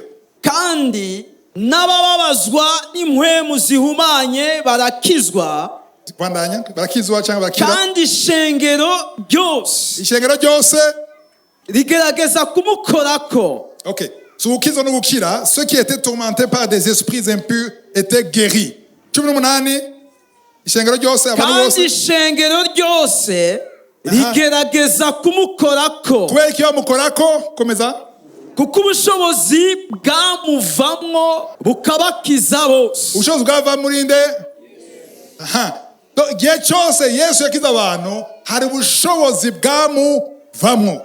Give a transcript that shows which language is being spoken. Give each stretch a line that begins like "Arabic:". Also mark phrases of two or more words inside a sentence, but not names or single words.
Rundi: kandi n'abababazwa n'impwemu zihumanye barakizwa. Bandanya barakizwa cyangwa bakira. Kandi ishengero ryose rigerageza kumukorako. Okay. So ukizo no gukira,
French: ceux qui étaient tourmentés par des esprits impurs étaient guéris.
Rundi: 18 ishengero ryose abantu bose. Kandi ishengero ryose rigerageza kumukorako. Kubera iki bamukorako? Komeza. Kuko ubushobozi bwamuvamwo bukabakiza bose. Ubushobozi bwava muri nde? Gihe cyose Yesu yakiza abantu hari ubushobozi bwamuvamwo.